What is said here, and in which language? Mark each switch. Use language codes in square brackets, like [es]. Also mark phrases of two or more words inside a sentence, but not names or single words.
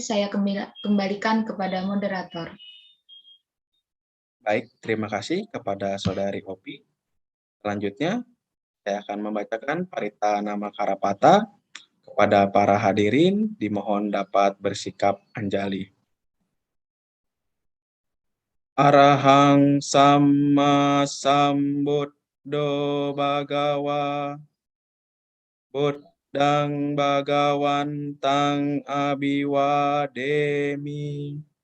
[id] Saya kembalikan kepada moderator. Baik, terima kasih kepada Saudari Opi. Selanjutnya, saya akan membacakan parita nama Karapata. Kepada para hadirin, dimohon dapat bersikap anjali. [pi] Arahang Samma Sambuddho Bhagawa Buddhaya Dang Bhagawantang Abiwademi.